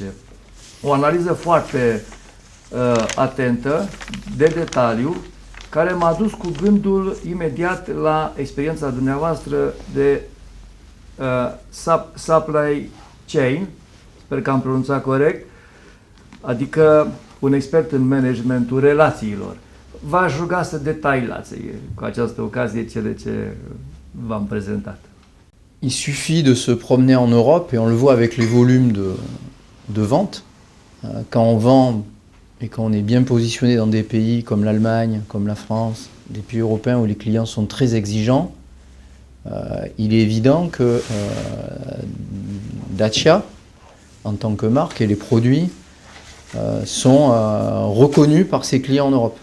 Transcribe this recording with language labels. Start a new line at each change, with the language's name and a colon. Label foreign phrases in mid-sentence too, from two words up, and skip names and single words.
Romanian: O analiză foarte atentă, de detaliu, care m-a dus cu gândul imediat la experiența dumneavoastră de
English: supply chain,
Romanian: sper că am pronunțat corect, adică un expert în managementul relațiilor. V-aș ruga să detailați cu această ocazie cele ce v-am prezentat.
French: Il suffit de se promener en Europe et on le voit avec les volumes de vente. Quand on vend et quand on est bien positionné dans des pays comme l'Allemagne, comme la France, des pays européens où les clients sont très exigeants, il est évident que Dacia, en tant que marque, et les produits sont reconnus par ses clients en Europe.